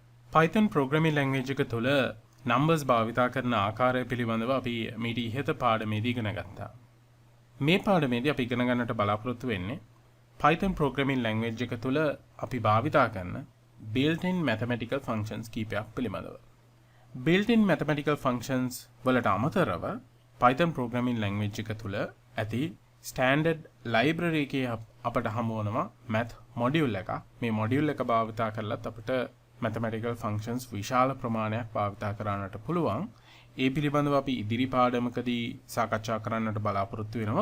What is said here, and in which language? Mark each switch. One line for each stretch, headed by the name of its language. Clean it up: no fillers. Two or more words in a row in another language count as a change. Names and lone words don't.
English: Python programming language
Sinhala: එක තුළ numbers භාවිතා කරන ආකාරය පිළිබඳව අපි මීට ඉහත පාඩමේදී ඉගෙන ගත්තා. මේ පාඩමේදී අපි ඉගෙන ගන්නට බලාපොරොත්තු වෙන්නේ
English: Python programming language
Sinhala: එක තුළ අපි භාවිතා කරන
English: built-in mathematical functions
Sinhala: කීපයක් පිළිබඳව.
English: built-in mathematical functions
Sinhala: වලට අමතරව
English: Python programming language
Sinhala: එක තුළ ඇති
English: standard library
Sinhala: එකේ අපට හමු වෙනවා
English: math module
Sinhala: එක. මේ module එක භාවිතා කරලත් අපිට
English: mathematical functions
Sinhala: විශාල ප්‍රමාණයක් භාවිතා කරන්නට පුළුවන්. ඒ පිළිබඳව අපි ඉදිරි පාඩමකදී සාකච්ඡා කරන්නට බලාපොරොත්තු වෙනවා.